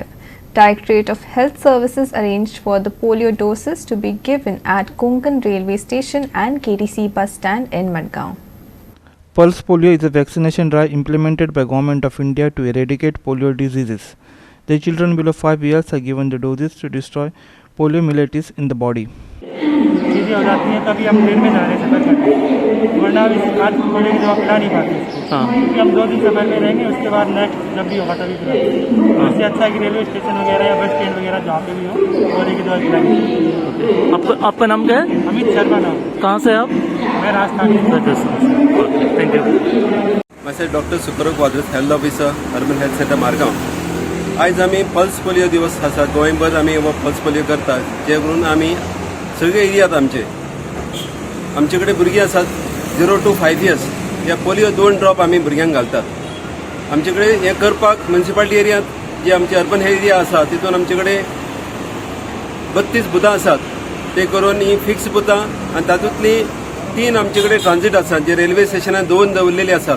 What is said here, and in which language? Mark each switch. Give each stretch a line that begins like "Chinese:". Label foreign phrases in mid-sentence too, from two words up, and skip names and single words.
English: Directorate of Health Services arranged for the polio doses to be given at Konkan Railway Station and KTC bus stand in Madgaon. Pulse Polio is a vaccination drive implemented by Government of India to eradicate polio diseases. The children below 5 years are given the doses to destroy poliomyelitis in the body.
Hindi: चीज़ें हो जाती हैं तभी हम ट्रेन में जा रहे हैं सफ़र करके, वरना अभी आज बोले की दवा पिला नहीं पाते क्योंकि हम 2 दिन सफ़र में रहेंगे, उसके बाद नेक्स्ट जब भी होगा तभी पिलाएंगे। इससे अच्छा है कि रेलवे स्टेशन वगैरह या बस स्टैंड वगैरह जहाँ पे भी हो बोले की दवा पिलाएंगे। आपका नाम क्या है? अमित शर्मा नाम। कहाँ से आप? मैं राजस्थान से।
English: thank you. Myself Dr. Sukarok Quadras, Health Officer, Urban Health Center Margao.
Konkani: आज आम्ही पल्स पोलियो दिवस आसा गोंयभर आम्ही हो पल्स पोलियो करतात, जे करून आम्ही सगळे एरियात आमचे कडेन भुरगीं आसात
English: 0 to 5 years
Konkani: ह्या पोलियो 2 ड्रॉप आम्ही भुरग्यांक घालतात. आमचे कडेन हें करपाक म्युनिसिपालिटी एरियांत जे आमचे
English: urban area
Konkani: आसा तितून आमचे कडेन 32 बुथां आसात. ते करून ही फिक्स बुथां आनी तातूंतली 3 आमचे कडेन ट्रान्झीट आसात, जे रेल्वे स्टेशनार 2 दवरलेले आसात.